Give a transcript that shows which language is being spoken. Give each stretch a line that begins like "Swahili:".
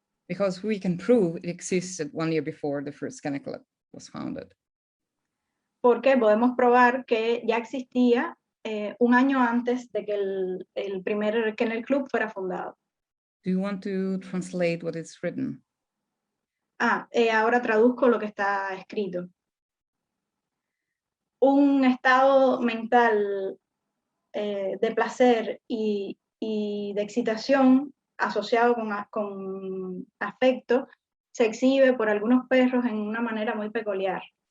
English: Because we can prove it existed 1 year before the first kennel club was founded.
Spanish: Porque podemos probar que ya existía un año antes de que el primer Kennel Club fuera fundado.
English: Do you want to translate what is written?
Spanish: Ahora traduzco lo que está escrito. Un estado mental de placer y de excitación asociado con afecto se exhibe por algunos perros en una manera muy peculiar.